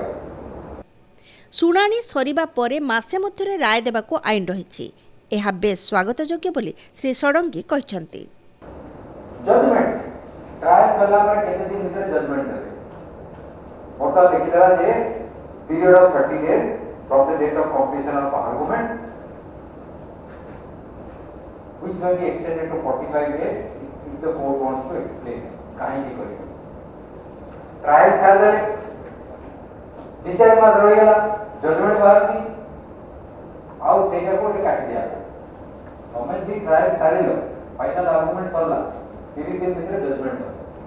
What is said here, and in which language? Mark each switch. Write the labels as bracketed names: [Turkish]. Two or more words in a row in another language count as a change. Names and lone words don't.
[Odia] ଶୁଣାଣି ସରିବା ପରେ ମାସେ ମଧ୍ୟରେ ରାୟ ଦେବାକୁ ଆଇନ ରହିଛି। ଏହା ବେଶ୍ ସ୍ୱାଗତଯୋଗ୍ୟ ବୋଲି ଶ୍ରୀ ଷଡ଼ଙ୍ଗୀ କହିଛନ୍ତି। [English] judgment trial [Odia] ସରିଲା ପରେ କେତେ ଦିନ ଭିତରେ ଜଜମେଣ୍ଟ ଦେବେ? ବର୍ତ୍ତମାନ ଦେଖିଦେଲା ଯେ [English] period of 30 days from the date of completion of arguments which may be extended to 45 days if the court wants to explain [Odia] କାହିଁକି କରିବ। ଟ୍ରାଏଲ ସାରିଦେଲେ 2-4 ମାସ ରହିଗଲା, ଜଜମେଣ୍ଟ ବାହାରୁନି, ଆଉ ସେଇଟାକୁ ଗୋଟେ କାଟି ଦିଆଗଲା। ତମେ ଯଦି ଟ୍ରାଏଲ ସାରିଲ, [English] final argument [Odia] ସରିଲା, 30 ଦିନ ଭିତରେ ଜଜମେଣ୍ଟ ଦେବ।